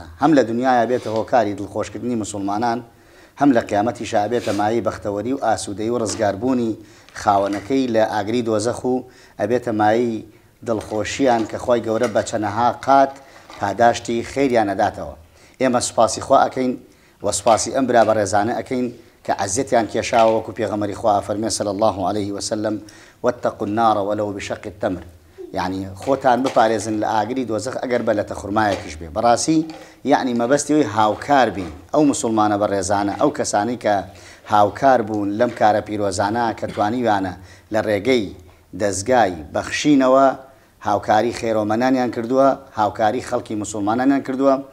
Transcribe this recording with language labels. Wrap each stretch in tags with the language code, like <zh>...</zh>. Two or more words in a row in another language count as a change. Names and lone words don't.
<ckb>هەم لە دنیاە بێتە هۆکاری دڵخۆشکردنی مسلمانان، هەم لە قیامەتی شابێتە مایی بەختەوەری و ئاسوودەی و ڕزگاربوونی خاوەنەکەی لە ئاگری دۆزەخ و ئەبێتە مایی دڵخۆشییان کە خی گەورە بە چەنەها قات پاداشتی خێریان نەداتەوە. ئێمە سوپاسی خوا ئەەکەین و سوپاسی ئەم برا بە ڕێزانە ئەەکەین کە عەزیەتیان کێشاوە وەکو پێغەمبەری خوا فەرمێ</ckb> <ar>صلی الله عليه وسلم واتقوا النار ولو بشق التمر.</ar> <ckb>یعنی خۆتان بپارێزن لە ئاگری دۆزەخ ئەگەر بە لە تەخورمایەکیش بێ. بەڕاستی یعنی مەبەستیەوەی هاوکار بین ئەو مسلمانە بە ڕێزانە ئەو کەسانی کە هاوکار بوون لەم کارە پیرۆزانە کە توانیوانە لە ڕێگەی دەستگای بەخشینەوە هاوکاری خێرۆمەنانیان کردووە، هاوکاری خەڵکی مسلمانانیان کردووە.</ckb>